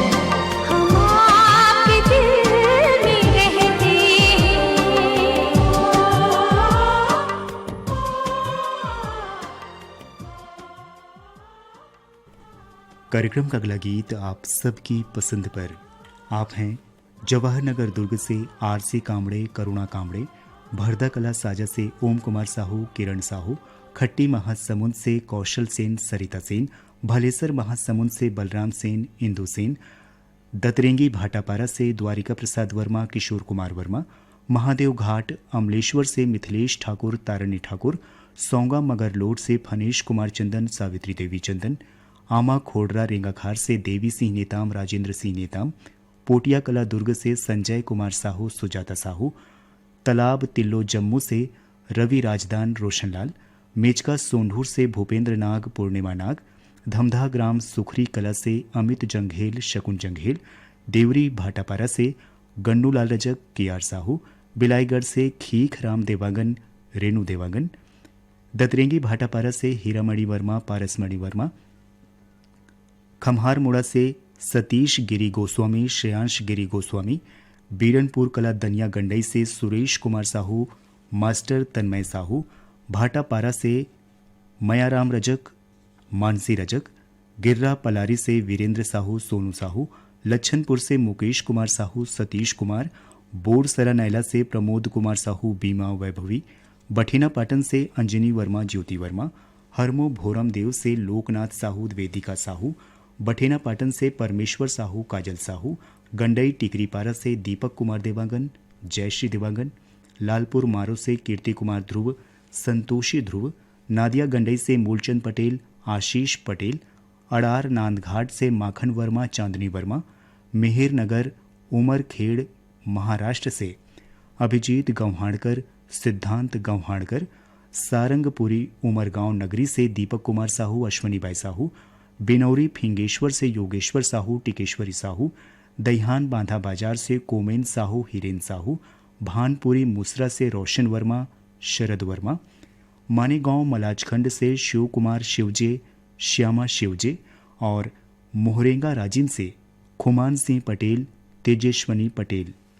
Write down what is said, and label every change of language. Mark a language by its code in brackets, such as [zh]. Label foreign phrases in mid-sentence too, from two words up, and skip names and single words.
[hi] हम आपके दिल में रहते हैं। कार्यक्रम का अगला गीत आप सबकी पसंद पर। आप हैं जवाहर नगर दुर्ग से आरसी कामड़े, करुणा कामड़े, भरदा कला साजा से ओम कुमार साहू, किरण साहू, खट्टी महासमुंद से कौशल सेन, सरिता सेन, भलेसर महासमुंद से बलराम सेन, इंदु सेन, दतरेंगी भाटापारा से द्वारिका प्रसाद वर्मा, किशोर कुमार वर्मा, महादेव घाट अमलेश्वर से मिथिलेश ठाकुर, तारणी ठाकुर, सौंगा मगरलोड से फनेश कुमार चंदन, सावित्री देवी चंदन, आमा खोडरा रेंगाखार से देवी सिंह नेताम, राजेंद्र सिंह नेताम, पोटिया कला दुर्ग से संजय कुमार साहू, सुजाता साहू, तालाब तिल्लो जम्मू से रवि राजदान, रोशनलाल, मेचका सोंढूर से भूपेंद्र नाग, पूर्णिमा नाग, धमधा ग्राम सुखरी कला से अमित जंघेल, शकुन जंघेल, देवरी भाटापारा से गन्नूलाल रजक, केआर साहू, बिलाईगढ़ से खीख राम देवागन, रेणु देवागन, दतरेंगी भाटापारा से हीरामणि वर्मा, पारसमणि वर्मा, खम्हार मोड़ा से सतीश गिरी गोस्वामी, श्रेयांश गिरी गोस्वामी, बीरनपुर कला दनिया गंडई से सुरेश कुमार साहू, मास्टर तन्मय साहू, भाटापारा से मयाराम रजक, मानसी रजक, गिर्रा पलारी से वीरेंद्र साहू, सोनू साहू, लच्छनपुर से मुकेश कुमार साहू, सतीश कुमार, बोरसरा नैला से प्रमोद कुमार साहू, बीमा वैभवी, बठिना पाटन से अंजनी वर्मा, ज्योति वर्मा, हरमो भोरम देव से लोकनाथ साहू, वेदिका साहू, बठेना पाटन से परमेश्वर साहू, काजल साहू, गंडई टिकरीपारा से दीपक कुमार देवांगन, जयश्री देवांगन, लालपुर मारो से कीर्ति कुमार ध्रुव, संतोषी ध्रुव, नादिया गंडई से मूलचंद पटेल, आशीष पटेल, अड़ार नांदघाट से माखन वर्मा, चांदनी वर्मा, मेहर नगर उमरखेड़ महाराष्ट्र से अभिजीत गौहाणकर, सिद्धांत गौहाणकर, सारंगपुरी उमरगांव नगरी से दीपक कुमार साहू, अश्वनी बाई साहू, बिनौरी फिंगेश्वर से योगेश्वर साहू, टिकेश्वरी साहू, दहिहान बांधा बाजार से कोमेन साहू, हिरेन साहू, भानपुरी मुसरा से रोशन वर्मा, शरद वर्मा, मानेगांव मलाजखंड से शिव कुमार शिवजे, श्यामा शिवजे और मोहरेंगा राजिन से खुमान सिंह पटेल, तेजेश्वनी पटेल।